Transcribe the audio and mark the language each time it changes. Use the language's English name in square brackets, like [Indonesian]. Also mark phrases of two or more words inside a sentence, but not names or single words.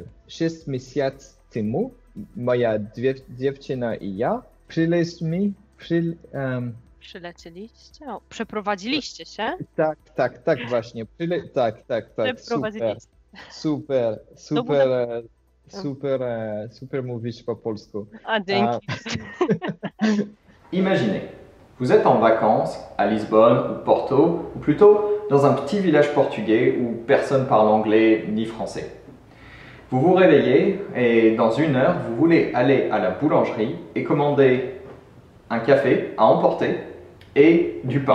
[Polish] 6 miesięcy temu moja dziewczyna i ja Przylecieliście? Przeprowadziliście się? Tak, właśnie. Tak. Przeprowadziliście. Super mówisz po polsku. A, dzięki. [French] Imaginez, vous êtes en vacances à Lisbonne ou Porto, ou plutôt dans un petit village portugais où personne parle anglais ni français. Vous vous réveillez et dans 1 heure, vous voulez aller à la boulangerie et commander un café à emporter et du pain.